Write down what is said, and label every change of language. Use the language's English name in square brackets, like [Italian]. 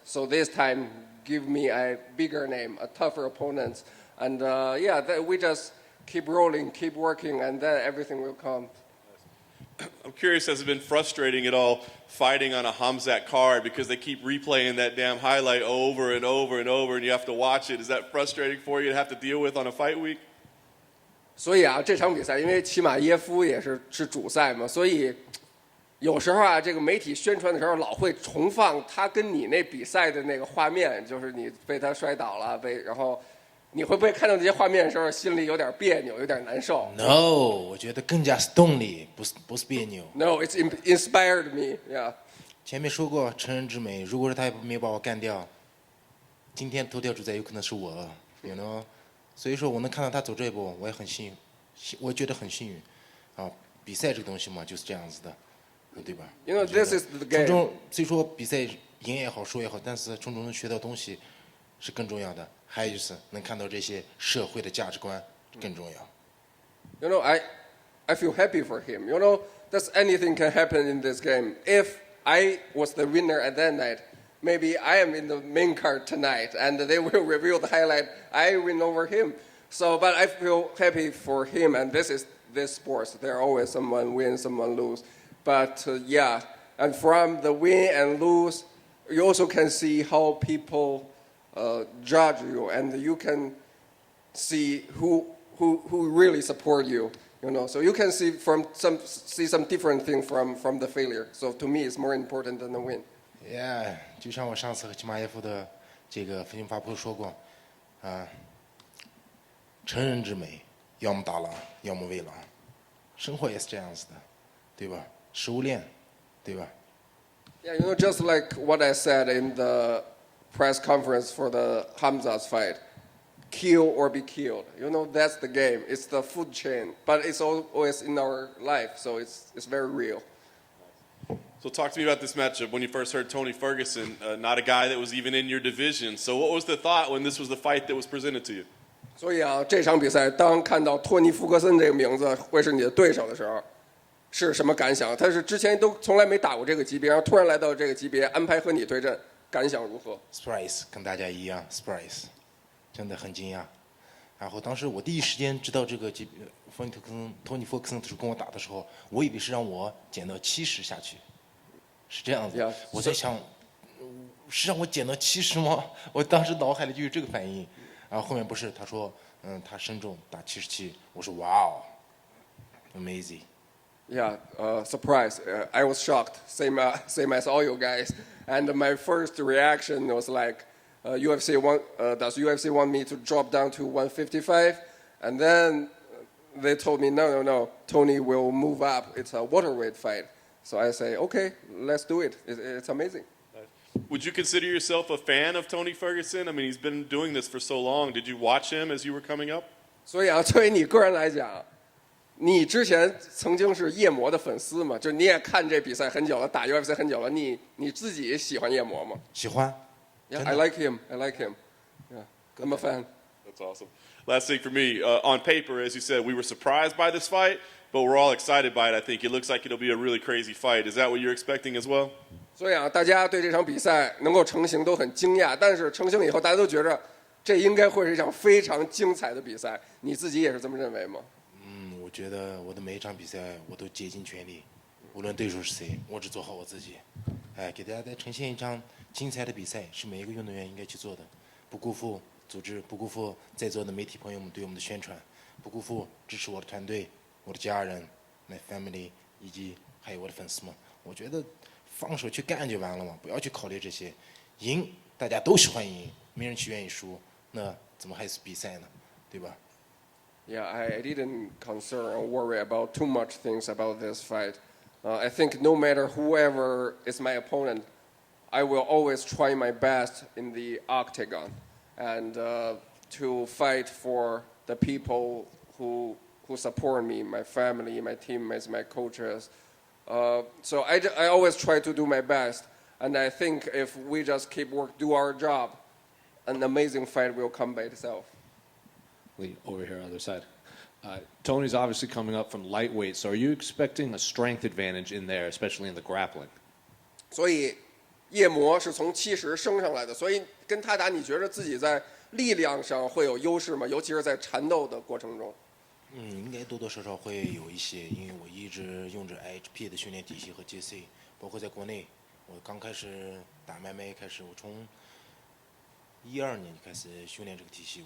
[English] So this time, give me a bigger name, a tougher opponent, and we just keep rolling, keep working, and then everything will come. I'm curious, has it been frustrating at all fighting on a Hamzat card because they keep replaying that damn highlight over and over and over and you have to watch it? Is that frustrating for you to have to deal with on a fight week? [Chinese] 所以啊，这场比赛因为齐马耶夫也是主赛嘛，所以有时候啊，这个媒体宣传的时候老会重放他跟你那比赛的那个画面，就是你被他摔倒了，然后。你会不会看到这些画面的时候，心里有点别扭，有点难受？ [English] No， [Chinese] 我觉得更加是动力，不是别扭。 [English] No, it's inspired me. Yeah. [Chinese] 前面说过，成人之美。如果是他没有把我干掉，今天头条主宰有可能是我， [English] you know。 [Chinese] 所以说我能看到他走这一步，我也很幸运，我觉得很幸运。啊，比赛这个东西嘛，就是这样子的，对吧 [English] ？This is the game. [Chinese] 从中，所以说比赛赢也好，输也好，但是从中能学到东西是更重要的。还有就是能看到这些社会的价值观更重要。 [English] I feel happy for him. That's anything can happen in this game. If I was the winner at that night, maybe I am in the main card tonight, and they will reveal the highlight. I win over him. So, but I feel happy for him, and this is this sports. There always someone win, someone lose. But and from the win and lose, you also can see how people. Judge you, and you can see who really support you. So you can see some different thing from the failure. So to me, it's more important than the win. Yeah， [Chinese] 就像我上次和齐马耶夫的这个分析发布说过，成人之美，要么打狼，要么喂狼，生活也是这样子的，对吧？食物链，对吧 [English] ？Yeah, just like what I said in the press conference for the Hamza's fight, kill or be killed. That's the game. It's the food chain, but it's always in our life, so it's very real. So talk to me about this matchup. When you first heard Tony Ferguson, not a guy that was even in your division. So what was the thought when this was the fight that was presented to you? [Chinese] 所以啊，这场比赛当看到托尼·福克森这个名字会是你的对手的时候，是什么感想？他是之前都从来没打过这个级别，然后突然来到这个级别，安排和你对阵。感想如何？ [English] Surprise， [Chinese] 跟大家一样 ， [English] surprise， [Chinese] 真的很惊讶。然后当时我第一时间知道这个托尼·福克森跟我打的时候，我以为是让我减到70下去，是这样子。 [English] Yeah, [Chinese] 我在想，是让我减到70吗？我当时脑海里就有这个反应。然后后面不是他说，他身重打77，我说哇哦 ， [English] amazing。 Yeah, surprise. I was shocked, same as all you guys. And my first reaction was like, does UFC want me to drop down to 155? And then they told me, no, Tony will move up. It's a welterweight fight. So I say, okay, let's do it. It's amazing. Would you consider yourself a fan of Tony Ferguson? I mean, he's been doing this for so long. Did you watch him as you were coming up? [Chinese] 所以啊，作为你个人来讲，你之前曾经是夜魔的粉丝嘛？就你也看这比赛很久了，打 UFC 很久了，你自己喜欢夜魔吗？喜欢。 [English] Yeah, I like him. I like him. Yeah, I'm a fan. That's awesome. Last thing for me, on paper, as you said, we were surprised by this fight, but we're all excited by it. I think it looks like it'll be a really crazy fight. Is that what you're expecting as well? [Chinese] 所以啊，大家对这场比赛能够成型都很惊讶，但是成型以后，大家都觉着这应该会是一场非常精彩的比赛。你自己也是这么认为吗？我觉得我的每一场比赛我都竭尽全力，无论对手是谁，我只做好我自己。给大家再呈现一场精彩的比赛，是每一个运动员应该去做的，不辜负组织，不辜负在座的媒体朋友们对我们的宣传，不辜负支持我的团队、我的家人、 [English] my family [Chinese] 以及还有我的粉丝们。我觉得放手去干就完了嘛，不要去考虑这些。赢大家都喜欢赢，没人去愿意输，那怎么还是比赛呢？对吧？ [English] Yeah, I didn't concern or worry about too much things about this fight. I think no matter whoever is my opponent, I will always try my best in the octagon and to fight for the people who support me, my family, my teammates, my coaches. So I always try to do my best, and I think if we just do our job, an amazing fight will come by itself. Lee, over here on the other side. Tony's obviously coming up from lightweight, so are you expecting a strength advantage in there, especially in the grappling? [Chinese] 所以夜魔是从70升上来的，所以跟他打，你觉得自己在力量上会有优势吗？尤其是在缠斗的过程中。应该多多少少会有一些，因为我一直用着 IHP 的训练体系和 JC， 包括在国内，我刚开始打MMA开始，我从12年就开始训练这个体系。